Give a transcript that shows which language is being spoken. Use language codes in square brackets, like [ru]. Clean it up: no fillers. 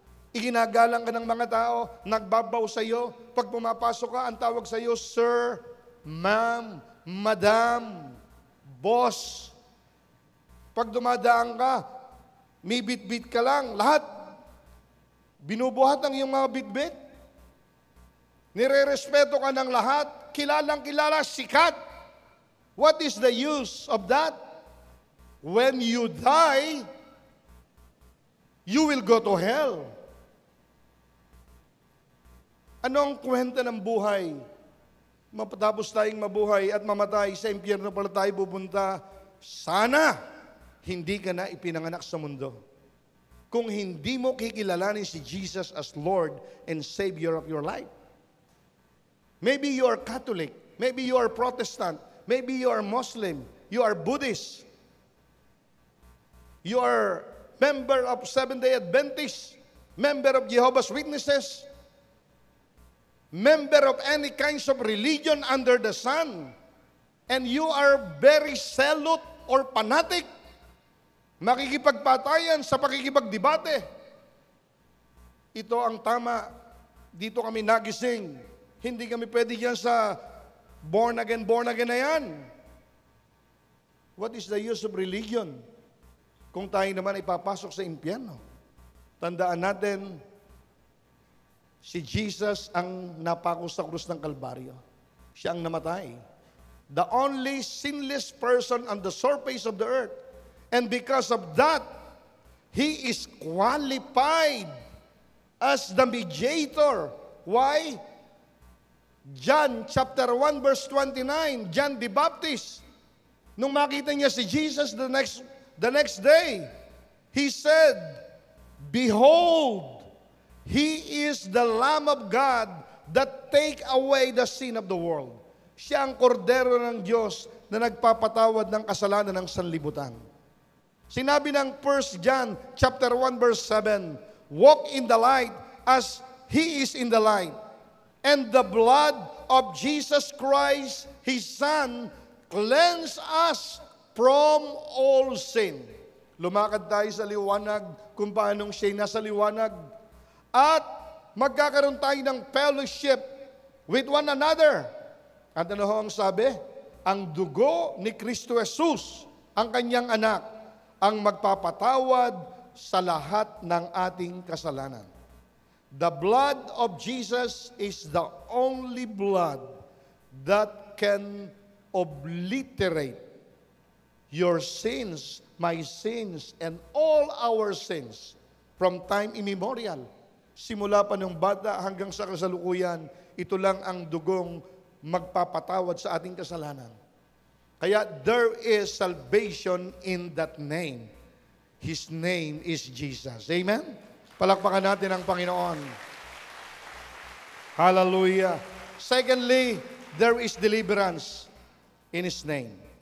[tl] Iginagalang ka ng mga tao, nagbabaw sa iyo. Pag pumapasok ka, ang tawag sa iyo, Sir, Ma'am, Madam, Boss. Pag dumadaan ka, may bit-bit ka lang. Lahat, binubuhat ang iyong mga bit-bit. Nire-respeto ka ng lahat. Kilalang-kilala, sikat. [en] What is the use of that? When you die, you will go to hell. [tl] Anong kwenta ng buhay? Matapos tayong mabuhay at mamatay, sa impyerno pala tayo pupunta. Sana hindi ka na ipinanganak sa mundo. Kung hindi mo kikilalanin si Jesus [en] as Lord and Savior of your life. Maybe you are Catholic. Maybe you are Protestant. Maybe you are Muslim. You are Buddhist. You are member of Seventh-day Adventist. Member of Jehovah's Witnesses. Member of any kinds of religion under the sun. And you are very zealot or fanatic. [tl] Makikipagpatayan sa pakikipagdebate. Ito ang tama. Dito kami nagising. Hindi kami pwede dyan sa born again na yan. [en] What is the use of religion [tl] kung tayo naman ay papasok sa impyerno? Tandaan natin, si Jesus ang napako sa krus ng Kalbaryo. Siya ang namatay. [en] The only sinless person on the surface of the earth. And because of that, He is qualified as the mediator. Why? John chapter 1 verse 29, John the Baptist, [tl] nung makita niya [en] si Jesus the next day, he said, "Behold, He is the Lamb of God that take away the sin of the world." [tl] Siya ang kordero ng Diyos na nagpapatawad ng kasalanan ng sanlibutan. Sinabi ng [en] 1 John chapter 1 verse 7, "Walk in the light as He is in the light. And the blood of Jesus Christ, His Son, cleanse us from all sin." [tl] Lumakad tayo sa liwanag kung paanong siya'y nasa liwanag. At magkakaroon tayo ng [en] fellowship with one another. [tl] At ano ho ang sabi? Ang dugo ni Kristo Jesus, ang kanyang anak, ang magpapatawad sa lahat ng ating kasalanan. [en] The blood of Jesus is the only blood that can obliterate your sins, my sins, and all our sins from time immemorial. [tl] Simula pa nung bata hanggang sa kasalukuyan, ito lang ang dugong magpapatawad sa ating kasalanan. Kaya [en] there is salvation in that name. His name is Jesus. Amen? [tl] Palakpakan natin ang Panginoon. Hallelujah. [en] Secondly, there is deliverance in His name.